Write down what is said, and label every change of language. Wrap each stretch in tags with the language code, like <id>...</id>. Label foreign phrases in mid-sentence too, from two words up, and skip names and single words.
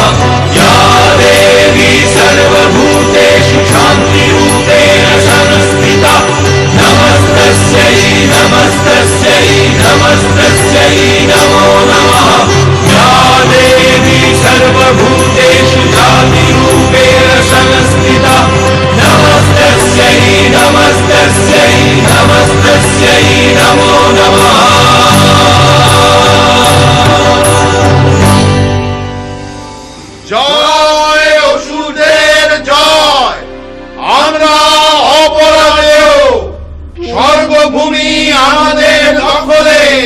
<sa>या देवी सर्वभूतेषु शान्तिरूपेण संस्थिता नमस्तस्यै नमस्तस्यै नमस्तस्यै नमो नमः। या देवी सर्वभूतेषु जातिरूपेण संस्थिता नमस्तस्यै नमस्तस्यै नमस्तस्यै नमो नमः।</sa> <bn>জয় অসুরদের জয়, আমরা অপরাধেও স্বর্গভূমি আমাদের দখলে।</bn>